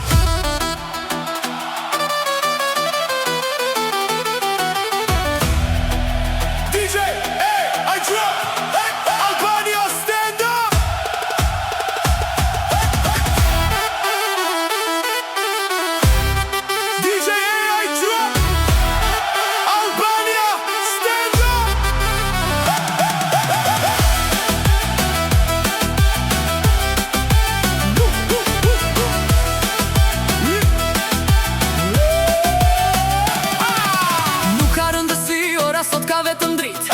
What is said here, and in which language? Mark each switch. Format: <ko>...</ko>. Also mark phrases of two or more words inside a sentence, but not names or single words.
<en>DJ AI Drop, Albania stand up. DJ AI Drop, Albania stand up.</en> <sq>Nuk ka rëndësi, ora sot ka vetëm dritë.</sq>